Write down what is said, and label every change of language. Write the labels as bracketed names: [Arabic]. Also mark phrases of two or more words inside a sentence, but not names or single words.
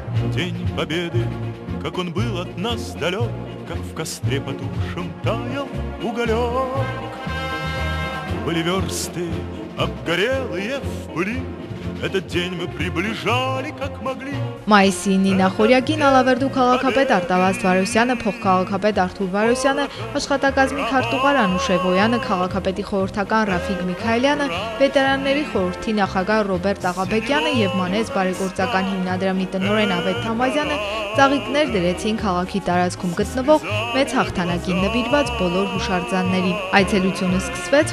[Russian] День Победы, как он был от нас далек, как в костре потухшем таял уголек. Были версты обгорелые в пыли, этот день мы приближали, как могли. [Armenian] Մայիսի 9 նախորյակին Ալավերդու քաղաքապետ Արտավազդ Վարոսյանը, փոխքաղաքապետ Արթուր Վարոսյանը, աշխատակազմի քարտուղար Անուշ Էվոյանը, քաղաքապետի խորհրդական Ռաֆիկ Միքայելյանը, վետերանների խորհրդի նախագահ Ռոբերտ Աղաբեկյանը եւ Մանեզ բարեգործական հիմնադրամի տնօրեն Ավետ Թամազյանը ծաղիկներ դրեցին քաղաքի տարածքում գտնվող մեծ հաղթանակին նվիրված բոլոր հուշարձաններին։ Այցելությունը սկսվեց